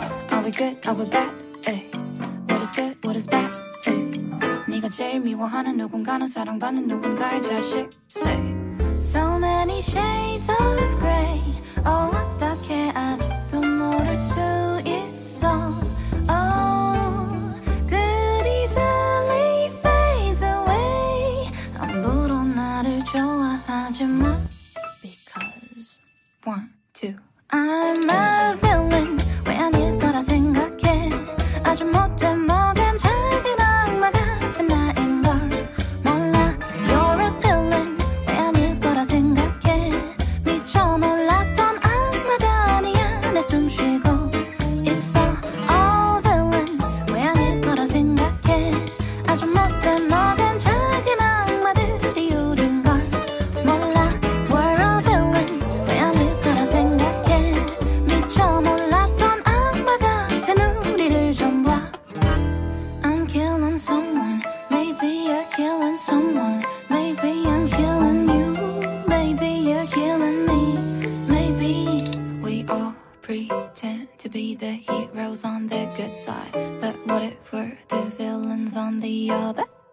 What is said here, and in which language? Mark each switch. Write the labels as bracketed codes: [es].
[en] Are we good? Are we bad? Hey. What is good? What is bad? Hey. [ko] 네가 제일 미워하는 누군가는 사랑받는 누군가의 자식. [en] Say. So many shades of gray. [ko] Oh, 어떻게 아직도 모를 수 있어. [en] Oh, good easily fades away. [ko] 아무도 나를 좋아하지 마. [en] Because 1, 2 I'm a villain. [ko] 왜 아닐 거라 생각해. 아주 못된 먹은 작은 악마 같은 나인 걸 몰라. [en] You're a villain. [ko] 왜 아닐 거라 생각해. 미처 몰랐던 악마가 아니야. 내 숨 쉬고 있어. [en] All villains. [ko] 왜 아닐 거라 생각해. 아주 못된 먹은 작은 악마들이 우린 걸 몰라. [en] We're all villains. [ko] 왜 아닐 거라 생각해. 미처 몰랐던 악마 같은 우리를 좀 봐. [en] I'm killing someone. Maybe you're killing someone. Maybe I'm killing you. Maybe you're killing me. Maybe we all pretend to be the heroes on the good side, but what if we're the villains on the other?